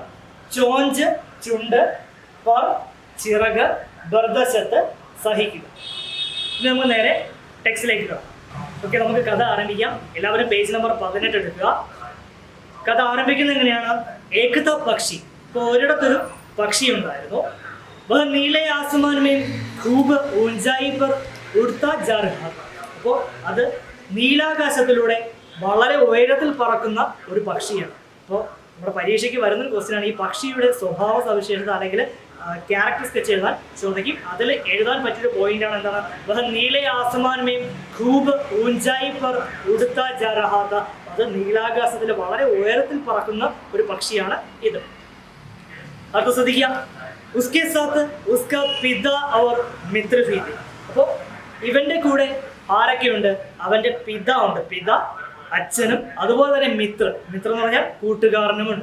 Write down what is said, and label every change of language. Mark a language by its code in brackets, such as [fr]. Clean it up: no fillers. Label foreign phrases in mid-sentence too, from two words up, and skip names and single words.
[ml] ചോഞ്ച് ചുണ്ട്. പർ ചിറക്. ബർദശത്ത് സഹിക്കുക. ഇനി നമുക്ക് നേരെ ടെക്സ്റ്റിലേക്ക് കാണാം. ഓക്കെ, നമുക്ക് കഥ ആരംഭിക്കാം. എല്ലാവരും പേജ് നമ്പർ 18 എടുക്കുക. കഥ ആരംഭിക്കുന്നത് എങ്ങനെയാണ്? ഏകത പക്ഷി. ഇപ്പോൾ ഒരിടത്തൊരു പക്ഷി ഉണ്ടായിരുന്നു. [hi] വह नीले आसमान में खूब ऊंचाई पर उड़ता जा रहा था. [ml] അപ്പോൾ അത് നീലാകാശത്തിലൂടെ വളരെ ഉയരത്തിൽ പറക്കുന്ന ഒരു പക്ഷിയാണ്. അപ്പോൾ നമ്മുടെ പരീക്ഷയ്ക്ക് വരുന്നൊരു ക്വസ്റ്റ്യനാണ് ഈ പക്ഷിയുടെ സ്വഭാവ സവിശേഷത അല്ലെങ്കിൽ ക്യാരക്ടർ സ്കെച്ച് എഴുതാൻ ചോദിക്കും. അതിൽ എഴുതാൻ പറ്റിയൊരു പോയിന്റാണ് എന്താണ്? [hi] വह नीले आसमान में खूब ऊंचाई पर उड़ता जा रहा था. [ml] അത് നീലാകാശത്തിൽ വളരെ ഉയരത്തിൽ പറക്കുന്ന ഒരു പക്ഷിയാണ് ഇത്. അടുത്ത ശ്രദ്ധിക്കുക, [hi] उसके साथ उसका पिता और मित्र भी थे. [ml] അപ്പോൾ ഇവന്റെ കൂടെ ആരൊക്കെയുണ്ട്? അവന്റെ പിത ഉണ്ട്, പിത അച്ഛനും, അതുപോലെ തന്നെ മിത്ര എന്ന് പറഞ്ഞാൽ കൂട്ടുകാരനുമുണ്ട്.